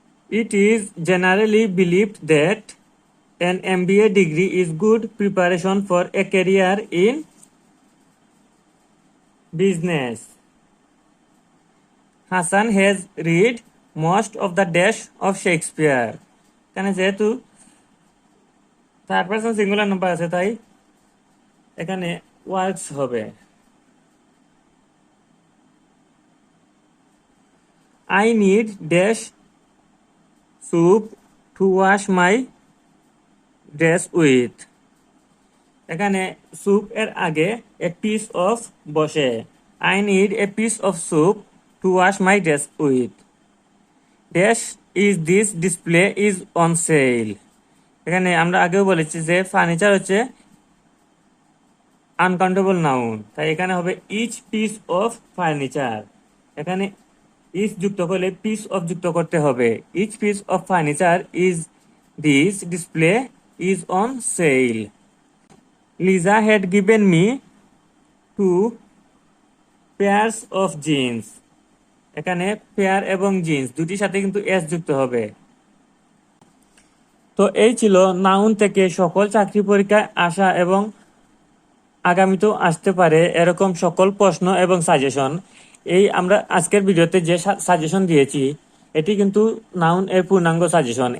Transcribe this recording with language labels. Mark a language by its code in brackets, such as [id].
[en] It is generally believed that an MBA degree is good preparation for a career in business. Hassan has read most of the dash of Shakespeare. [bn] এখানে যেহেতু third person singular number আছে তাই এখানে works হবে। [en] I need dash soup to wash my dress with. [bn] এখানে soup এর আগে a piece of বসে। [en] I need a piece of soup to wash my dress with. Dash is this display is on sale. [bn] এখানে আমরা আগেও বলেছি যে furniture হচ্ছে আনকাউন্টেবল নাউন, তাই এখানে হবে ইচ পিস অফ ফার্নিচার। এখানে ইজ যুক্ত করলে পিস অফ যুক্ত করতে হবে। [en] Each piece of furniture is this display is on sale. Lisa had given me 2 pairs of jeans. [bn] এখানে পেয়ার এবং জিন্স দুটির সাথে কিন্তু এস যুক্ত হবে। তো এই ছিল নাউন থেকে সকল চাকরি পরীক্ষায় আসা এবং আগামীতেও আসতে পারে এরকম সকল প্রশ্ন এবং সাজেশন। এই আমরা আজকের ভিডিওতে যে সাজেশন দিয়েছি এটি কিন্তু নাউন এর পূর্ণাঙ্গ সাজেশন।